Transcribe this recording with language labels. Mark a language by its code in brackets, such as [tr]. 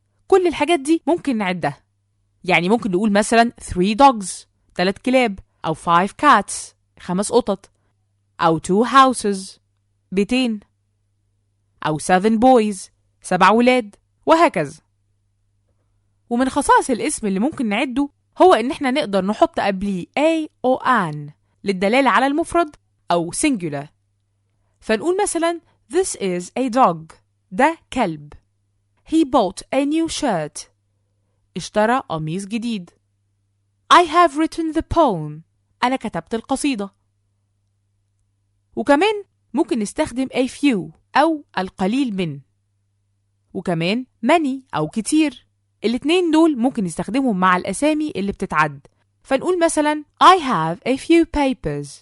[ar] كل الحاجات دي ممكن نعدها. يعني ممكن نقول مثلا [en] 3 dogs [ar] 3 كلاب، أو [en] 5 cats [ar] 5 قطط، أو [en] 2 houses [ar] 2 أو [en] 7 boys [ar] 7 ولاد وهكذا. ومن خصائص الاسم اللي ممكن نعده هو إن إحنا نقدر نحط قبليه a أو an للدلالة على المفرد أو singular. فنقول مثلا [en] This is a dog. [ar] ده كلب. [en] He bought a new shirt. [ar] اشترى قميص جديد. [en] I have written the poem. [ar] أنا كتبت القصيدة. وكمان ممكن نستخدم [en] a few [ar] أو القليل من، وكمان many أو كتير. الاتنين دول ممكن نستخدمهم مع الأسامي اللي بتتعد. فنقول مثلا [en] I have a few papers.